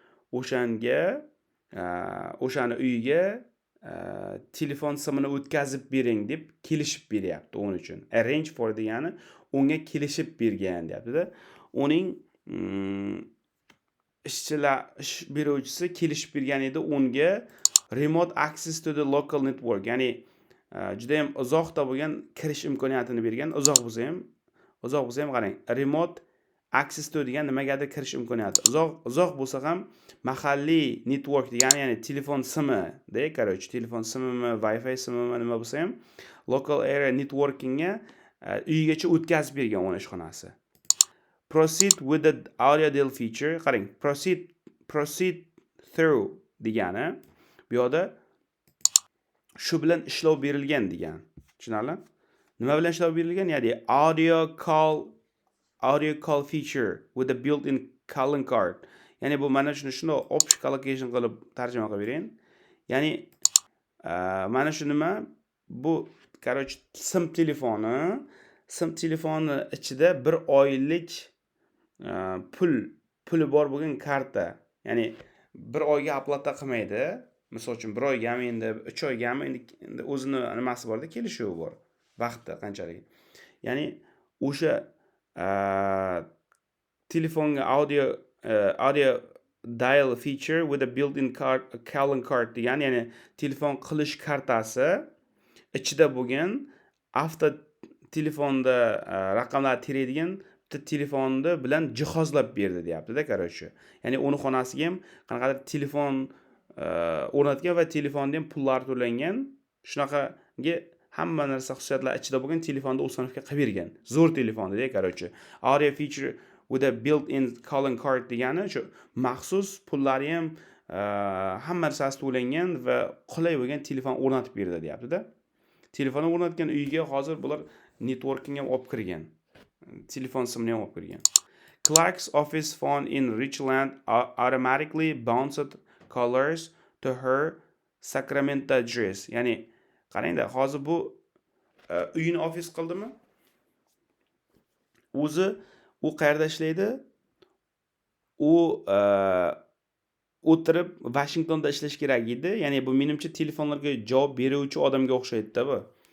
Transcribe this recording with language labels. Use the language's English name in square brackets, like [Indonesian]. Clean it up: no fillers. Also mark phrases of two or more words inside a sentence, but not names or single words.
[Uzbek] O'shani uyiga telefon simini o'tkazib bering deb kelishib beryapti uning uchun. [English] Arrange for [Uzbek] degani unga kelishib bergan deyapti-da. Uning ish beruvchisi kelishib bergan edi unga [English] remote access to the local network, [Uzbek] ya'ni juda ham uzoqda bo'lgan kirish imkoniyatini bergan. Uzoq bo'lsa ham qarang, [English] remote access to [Uzbek] degan nimagadir kirish imkoniyati. Uzoq bo'lsa ham mahalliy network degani, ya'ni telefon simi, telefon simimi, Wi-Fi simimi nima bo'lsa ham [English] local area networkingga [Uzbek] uyigacha o'tkazib bergan uning ishxonasi. [English] Proceed with the audio dial feature. [Uzbek] Qarang, [English] proceed through [Uzbek] degani bu yerda shu bilan ishlov berilgan degan. Tushunarli? Nima bilan ishlov berilgan? [English] Ya'ni audio call feature with a built-in calling card. [Uzbek] Ya'ni bu mana shuni [English] option collocation [Uzbek] qilib tarjima qilib berayin. Ya'ni mana shu nima? Bu sim telefoni ichida bir oylik puli bor bo'lgan karta. Ya'ni bir oyga upload qilmaydi. Misol uchun 1 oygami, endi 3 oygami, endi o'zini nimasi borda, kelishuvi bor. Vaqti qanchalik. Ya'ni o'sha telefonga [English] audio dial feature with a built-in calling card [Uzbek] degani, ya'ni telefon qilish kartasi ichida bo'lgan avto telefonda raqamlar teraydigan telefonni bilan jihozlab berdi deyapti-da, Ya'ni uni xonasiga ham qanaqadir telefon o'rnatgan va telefonda ham pullar to'langan. Shunaqaga hamma narsa xususiyatlar ichida bo'lgan telefonda uстановка qilib bergan. Zo'r telefonni-da, [English] Audio feature with a built-in calling card [Uzbek] degani shu maxsus pullari ham hamma narsasi to'langan va qulay bo'lgan telefon o'rnatib berdi deyapti-da. Telefonni o'rnatgan uyga hozir bular networking ham olib kirgan. Telefon simini ham olib kirgan. [English] Clark's office phone in Richland automatically bounced callers to her Sacramento address. [Uzbek] Ya'ni qarangda, hozir bu uyini ofis qildimi? O'zi u qayerda ishlaydi? U o'tirib Washingtonda ishlash kerak edi. Ya'ni bu menimcha telefonlarga javob beruvchi odamga o'xshaydi-da bu.